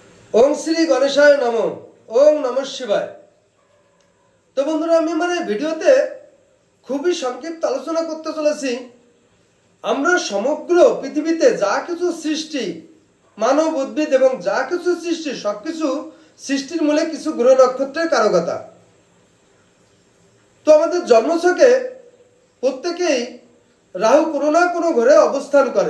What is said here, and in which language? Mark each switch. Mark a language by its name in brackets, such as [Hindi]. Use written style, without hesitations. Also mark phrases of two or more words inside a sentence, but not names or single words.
[Sanskrit] ओम श्री गणेशाय नमो। ओम नमः शिवाय। [Bangla] তো বন্ধুরা আমি আমার এই ভিডিওতে খুবই সংক্ষিপ্ত আলোচনা করতে চলেছি আমরা সমগ্র পৃথিবীতে যা কিছু সৃষ্টি মানব উদ্ভিদ এবং যা কিছু সৃষ্টি সবকিছু সৃষ্টির মূলে কিছু গ্রহ নক্ষত্রের কারকতা। তো আমাদের জন্মছকে প্রত্যেকেই রাহু কোনো না কোনো ঘরে অবস্থান করে।